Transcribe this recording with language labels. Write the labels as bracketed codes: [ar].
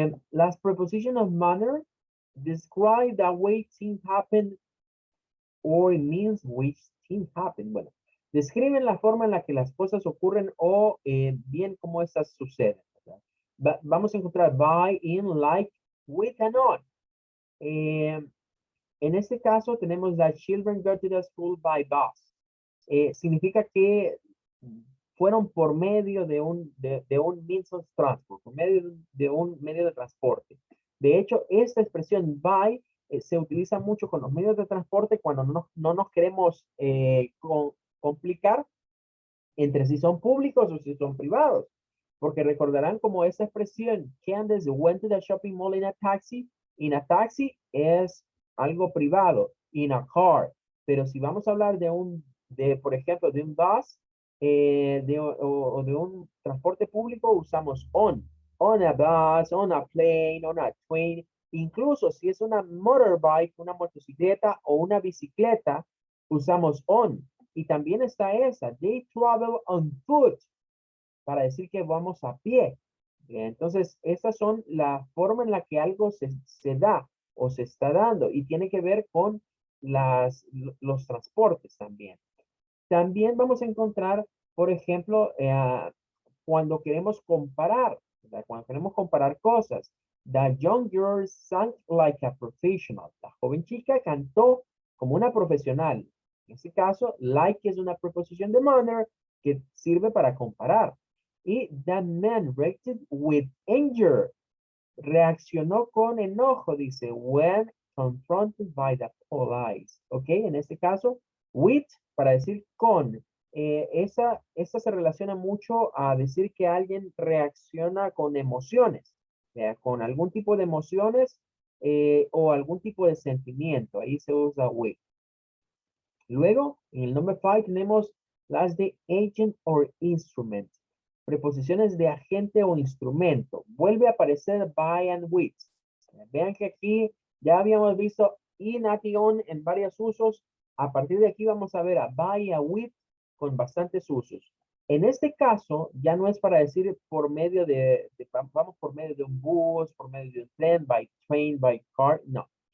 [es] Las [en] prepositions of manner describe the way things happen or it means which things happen. [es] Bueno, describen la forma en la que las cosas ocurren o bien cómo estas suceden. Vamos a encontrar by, in, like, with and on. En este caso tenemos [en] the children go to the school by bus. [es] Significa que fueron por medio de un [en] means of transport, [es] por medio de un medio de transporte. De hecho, esta expresión by se utiliza mucho con los medios de transporte cuando no nos queremos complicar entre si son públicos o si son privados. Porque recordarán como esa expresión, [en] Candace went to the shopping mall in a taxi. In a taxi [es] es algo privado, [en] in a car. [es] Pero si vamos a hablar por ejemplo, de un bus o de un transporte público, usamos on. [en] On a bus, on a plane, on a train. [es] Incluso si es una motorbike, una motocicleta o una bicicleta, usamos on. Y también está esa, [en] they travel on foot, [es] para decir que vamos a pie. Entonces, estas son la forma en la que algo se da o se está dando y tiene que ver con los transportes también. También vamos a encontrar, por ejemplo, cuando queremos comparar, ¿verdad? Cuando queremos comparar cosas. [en] The young girl sang like a professional. [es] La joven chica cantó como una profesional. En este caso, like es una preposición de manner que sirve para comparar. Y [en] the man reacted with anger. [es] Reaccionó con enojo, dice, [en] when confronted by the police. [es] ¿Ok? En este caso, with, para decir con. Esa se relaciona mucho a decir que alguien reacciona con emociones, con algún tipo de emociones o algún tipo de sentimiento. Ahí se usa with. Luego, en el number 5 tenemos las de [en] agent or instrument. [es] Preposiciones de agente o instrumento. Vuelve a aparecer [en] by and with. [es] Vean que aquí ya habíamos visto in, at y on en varios usos. A partir de aquí vamos a ver a by y a with con bastantes usos. En este caso, ya no es para decir por medio vamos por medio de un bus, por medio de un tren, [en] by train, by car, [es] no.